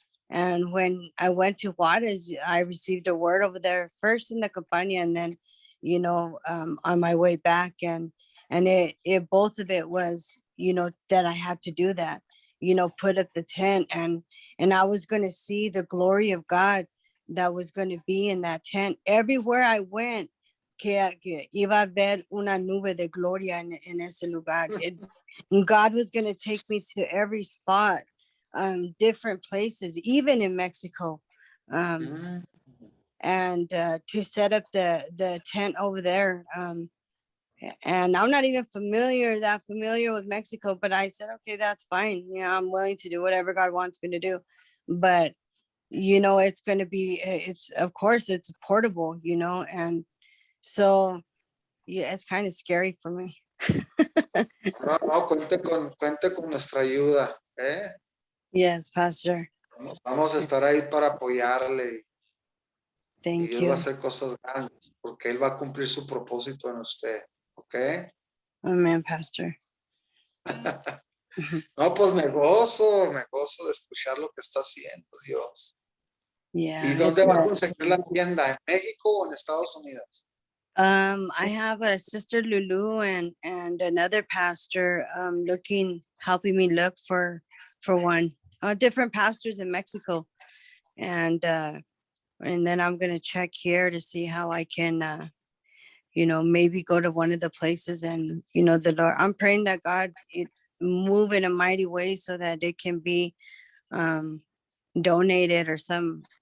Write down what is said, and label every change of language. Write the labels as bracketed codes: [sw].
[en] And when I went to Juarez, I received a word over there first in the Campania, and then, you know, on my way back, and it both of it was, you know, that I had to do that, you know, put up the tent, and I was going to see the glory of God that was going to be in that tent. Everywhere I went, [es] que iba a ver una nube de gloria en ese lugar. [en] God was going to take me to every spot, different places, even in Mexico, and to set up the tent over there. And I'm not even that familiar with Mexico, but I said, okay, that's fine. You know, I'm willing to do whatever God wants me to do. But, you know, it's going to be, of course, it's portable, you know, and so, yeah, it's kind of scary for me. [es] No, cuente con nuestra ayuda, ¿eh? [en] Yes, Pastor. [es] Vamos a estar ahí para apoyarle. [en] Thank [es] y Dios [en] you. [es] va a hacer cosas grandes porque Él va a cumplir su propósito en usted, ¿ok? [en] Amen, Pastor. [es] No, pues me gozo de escuchar lo que está haciendo Dios. [en] Yeah. [es] ¿Y dónde va a conseguir la tienda? ¿En México o en Estados Unidos? [en] I have a sister Lulu and another pastor helping me look for one. Different pastors in Mexico, and then I'm gonna check here to see how I can you know, maybe go to one of the places, and you know, the Lord, I'm praying that God move in a mighty way so that it can be donated or some.